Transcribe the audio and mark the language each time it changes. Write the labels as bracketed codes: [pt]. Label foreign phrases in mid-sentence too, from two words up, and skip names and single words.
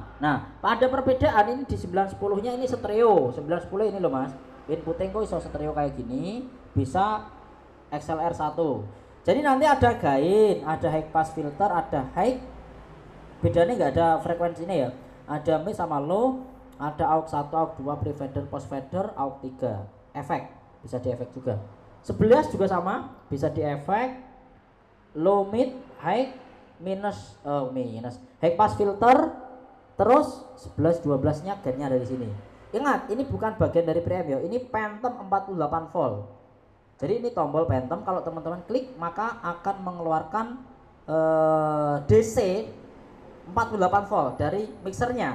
[id] Nah, pada perbedaan ini di 910-nya ini stereo. 910 ini loh Mas. Inputnya kok iso stereo kayak gini, bisa XLR 1. Jadi nanti ada gain, ada [en] high pass filter, [id] ada high. Bedanya nggak ada frekuensinya ya. Ada mid sama low, ada AUX 1, AUX 2, [en] pre-fader, post-fader, [id] AUX 3. Efek, bisa di efek juga. 11 juga sama, bisa di efek. [en] Low, mid, high, minus high pass filter, [id] terus 11 12 nya gainnya ada di sini. Ingat, ini bukan bagian dari preamp ya, ini Phantom 48 volt. Jadi ini tombol Phantom, kalau teman-teman klik maka akan mengeluarkan DC 48 volt dari mixernya.